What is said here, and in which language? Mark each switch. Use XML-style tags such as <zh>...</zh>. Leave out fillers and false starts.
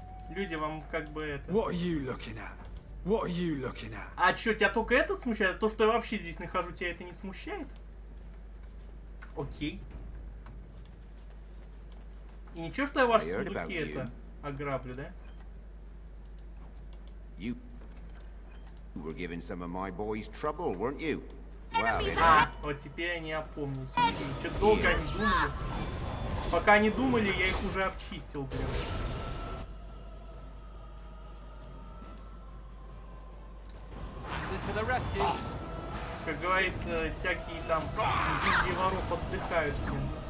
<ru>Люди, вам как бы это...</ru> <en>What are you looking at? What are you looking at?</en> <ru>А что, тебя только это смущает? То, что я вообще здесь нахожу, тебя это не смущает? Окей. И ничего, что я ваши сундуки это ограблю, да?</ru> <en>You were giving some of my boys trouble, weren't you?</en> <ru>Вот теперь они опомнились. Что-то долго они думали. Пока они думали, я их уже обчистил, блин. Как говорится, всякие там гильдии воров отдыхают, блин.</ru>